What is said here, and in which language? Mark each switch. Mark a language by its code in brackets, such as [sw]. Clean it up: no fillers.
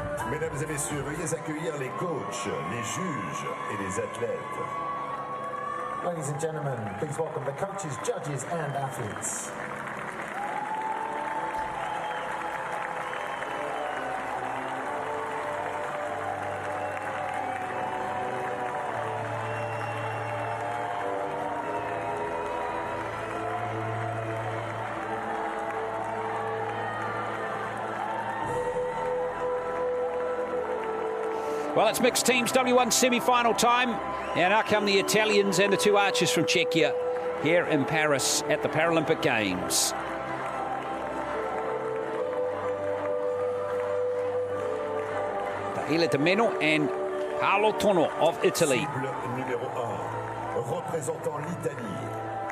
[fr] Mesdames et messieurs, veuillez accueillir les coachs, les juges et les athlètes. [en] Ladies and gentlemen, please welcome the coaches, judges, and athletes. Well, it's mixed teams, W1 semi-final time. And out come the Italians and the two archers from Czechia here in Paris at the Paralympic Games. Daniele De Meno and Paolo Tonno of Italy. [fr] Numéro 1, représentant l'Italie.